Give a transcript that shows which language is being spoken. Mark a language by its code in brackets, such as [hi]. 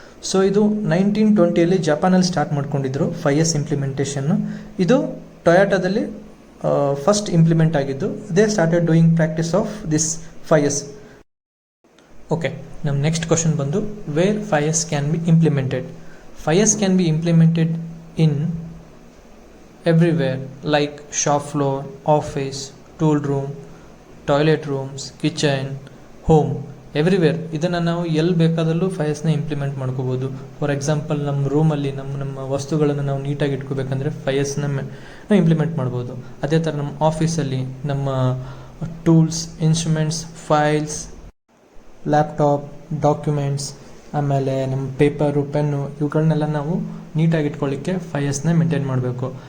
[kn] So ಇದು 1920 ಜಪಾನಲ್ಲಿ start ಮಾಡ್ಕೊಂಡಿದ್ರು 5S ಇಂಪ್ಲಿಮೆಂಟೇಷನ್ನು. ಇದು ಟೊಯೋಟಾದಲ್ಲಿ ಫಸ್ಟ್ ಇಂಪ್ಲಿಮೆಂಟ್ ಆಗಿದ್ದು. [en] They started doing practice of this 5S. Okay, ನಮ್ಮ next question ಬಂದು where 5S can be implemented. 5S can be implemented in everywhere like shop floor, office, tool room, toilet rooms, kitchen, home, everywhere. [kn] ಇದನ್ನು ನಾವು ಎಲ್ಲಿ ಬೇಕಾದಲ್ಲೂ 5Sನ implement ಮಾಡ್ಕೋಬೋದು. [en] for example [kn] ನಮ್ಮ ರೂಮಲ್ಲಿ ನಮ್ಮ ವಸ್ತುಗಳನ್ನು ನಾವು ನೀಟಾಗಿ ಇಟ್ಕೋಬೇಕಂದ್ರೆ 5Sನ ನಾವು ಇಂಪ್ಲಿಮೆಂಟ್ ಮಾಡ್ಬೋದು. ಅದೇ ಥರ ನಮ್ಮ ಆಫೀಸಲ್ಲಿ ನಮ್ಮ tools, instruments, files, laptop, documents, ಆಮೇಲೆ ನಮ್ಮ ಪೇಪರು, ಪೆನ್ನು ಇವುಗಳನ್ನೆಲ್ಲ ನಾವು ನೀಟಾಗಿ ಇಟ್ಕೊಳ್ಳಿಕ್ಕೆ 5Sನ ಮೇಂಟೈನ್ ಮಾಡಬೇಕು.